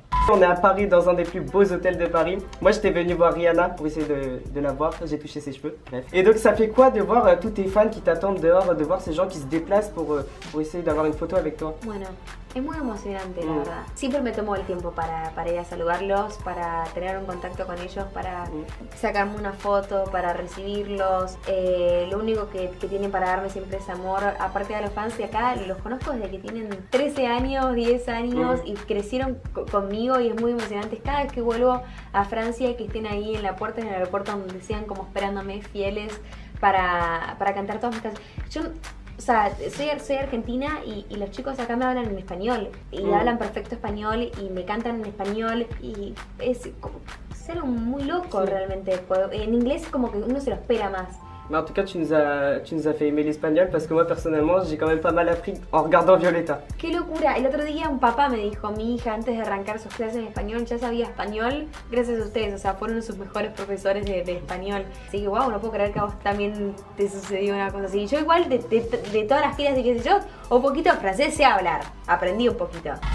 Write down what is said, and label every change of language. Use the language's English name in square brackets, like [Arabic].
[French] On est à Paris dans un des plus beaux hôtels de Paris. Moi j'étais venu voir Rihanna pour essayer de la voir, j'ai touché ses cheveux, bref. Et donc ça fait quoi de voir tous tes fans qui t'attendent dehors, de voir ces gens qui se déplacent pour essayer d'avoir une photo avec toi? [Spanish] Bueno, es muy emocionante la verdad. Siempre me tomo el tiempo para ir a saludarlos, para tener un contacto con ellos, para sacarme una foto, para recibirlos. Lo único que tienen para darme siempre es amor. Aparte de los fans de acá, los conozco desde que tienen 13 años, 10 años y crecieron conmigo y es muy emocionante. Cada vez que vuelvo a Francia, que estén ahí en la puerta del aeropuerto donde sean como esperándome, fieles para cantar todas mis canciones. Yo, o sea, soy argentina y los chicos acá me hablan en español y hablan perfecto español y me cantan en español y es algo muy loco realmente. En inglés como que uno se lo espera más. [French] Mais en tout cas, tu nous as fait aimer l'espagnol parce que moi personnellement, j'ai quand même pas mal appris en regardant Violeta. [Spanish] ¡Qué locura! El otro día un papá me dijo, mi hija antes de arrancar sus clases de español ya sabía español gracias a ustedes, o sea, fueron sus mejores profesores de español. Así que wow, no puedo creer que a vos también te sucedió una cosa así. Yo igual de todas las giras y qué sé yo, un poquito de francés sé hablar, aprendí un poquito.